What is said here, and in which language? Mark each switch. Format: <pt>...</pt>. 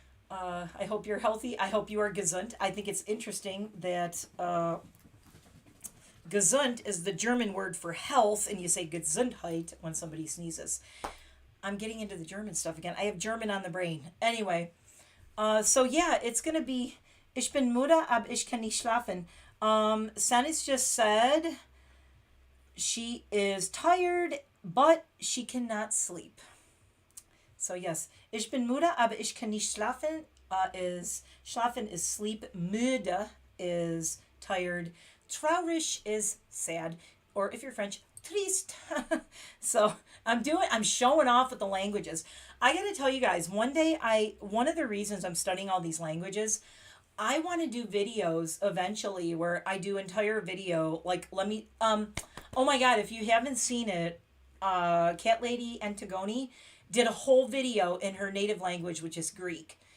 <en>I hope you're healthy. I hope you are gesund. I think it's interesting that Gesund is the German word for health, and you say Gesundheit when somebody sneezes. I'm getting into the German stuff again. I have German on the brain. Anyway, so yeah, it's gonna be</en> <de>Ich bin müde, aber ich kann nicht schlafen.</de> <en>Sanis just said she is tired, but she cannot sleep. So yes,</en> <de>ich bin müde, aber ich kann nicht schlafen.</de> <en>Is schlafen is sleep. Müde is tired. Traurig is sad, or if you're French, triste. So I'm showing off with the languages. I gotta tell you guys, one of the reasons I'm studying all these languages, I want to do videos eventually where I do entire video, like, oh my god, if you haven't seen it, Cat Lady Antigone did a whole video in her native language, which is Greek.</en>